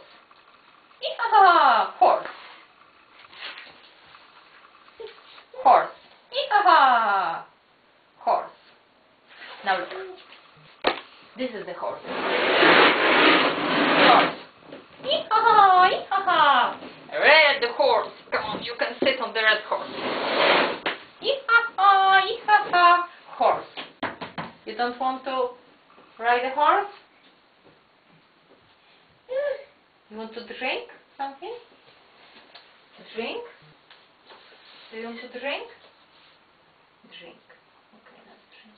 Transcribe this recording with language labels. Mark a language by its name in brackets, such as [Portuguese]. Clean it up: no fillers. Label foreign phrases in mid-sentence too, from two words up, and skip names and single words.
[English] Yee-ha-ha! Horse. Horse. Yee-ha-ha! Horse. Now look. This is the horse. Horse. Yee-ha-ha! Yee-ha-ha! Red horse. Come on, you can sit on the red horse. Yee-ha-ha! Yee-ha-ha! Horse. You don't want to ride a horse? You want to drink something? Drink? Do you want to drink? Drink. Okay, let's drink.